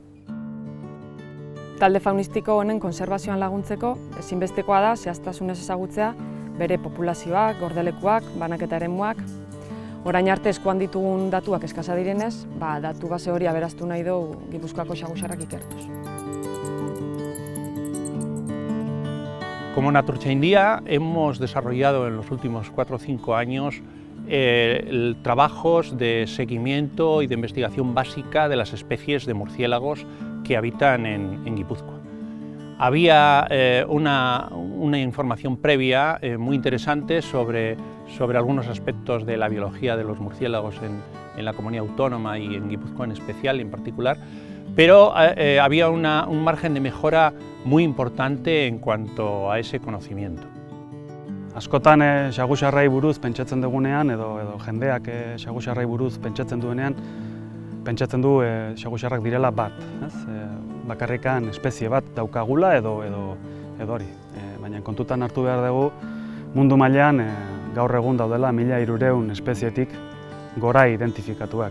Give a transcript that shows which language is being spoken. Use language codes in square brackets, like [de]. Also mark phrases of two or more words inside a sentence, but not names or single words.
[eu] Talde faunistiko honen kontserbazioan laguntzeko, ezinbestekoa da zehaztasunez ezagutzea bere populazioak, gordelekuak, banaketa eremuak. Orain arte eskuan ditugun datuak eskasa direnez, datu base hori aberaztu nahi dugu Gipuzkoako xagusarrak ikertuz. [es] Como Naturtzaindia hemos desarrollado en los últimos 4 o 5 años trabajos de seguimiento y de investigación básica de las especies de murciélagos que habitan en Guipúzcoa. Había una información previa muy interesante sobre algunos aspectos de la biología de los murciélagos en la comunidad autónoma y en Guipúzcoa en especial, en particular, pero había un margen de mejora muy importante en cuanto a ese conocimiento. [eu] Askotan xagusarrei buruz pentsatzen dugunean edo jendeak xagusarrei buruz pentsatzen duenean, pentsatzen du xagusarrak direla bat, bakarrikan espezie bat daukagula edo hori. Baina kontutan hartu behar dugu mundu mailan gaur egun daudela 1300 espezietik gora identifikatuak.